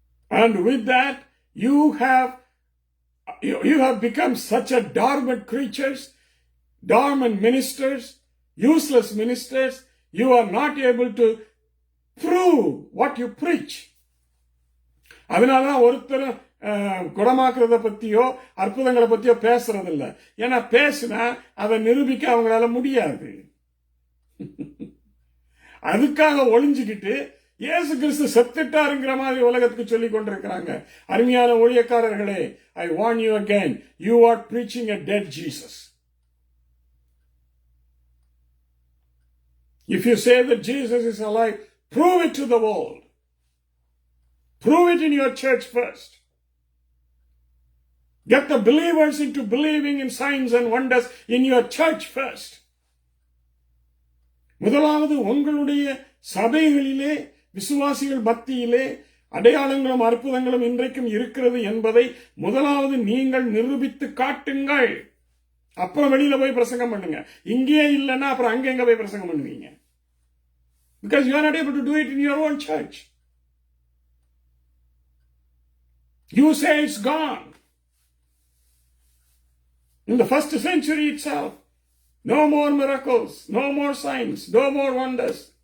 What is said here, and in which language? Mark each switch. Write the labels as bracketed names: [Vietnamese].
[English] And with that, you have become such a dormant creatures, dormant ministers, useless ministers. You are not able to prove what you preach. [Tamil] அதனாலதான் ஒருத்தரும் குணமாக்குறத பத்தியோ அற்புதங்களை பத்தியோ பேசுறது இல்ல. ஏன்னா பேசினா அதை நிரூபிக்க அவங்களால முடியாது. அதுக்காக ஒளிஞ்சுக்கிட்டு இயேசு கிறிஸ்து செத்துட்டாருங்கிற மாதிரி உலகத்துக்கு சொல்லி கொண்டிருக்கிறாங்க. அருமையான ஊழியக்காரர்களே, [English] I warn you again, you are preaching a dead Jesus. If you say that Jesus is alive, prove it to the world. Prove it in your church first. Get the believers into believing in signs and wonders in your church first. [Tamil] முதலாவது உங்களுடைய சபைகளிலே விசுவாசிகள் மத்தியிலே அடையாளங்களும் அற்புதங்களும் இன்றைக்கும் இருக்கிறது என்பதை முதலாவது நீங்கள் நிரூபித்து காட்டுங்கள். அப்புறம் வெளியில போய் பிரசங்கம் பண்ணுங்க. இங்கே இல்லைன்னா அப்புறம் அங்க போய் பிரசங்கம் பண்ணுவீங்க. [English] Because you are not able to do it in your own church. You say it's gone. In the first century itself, no more miracles, no more signs, no more wonders.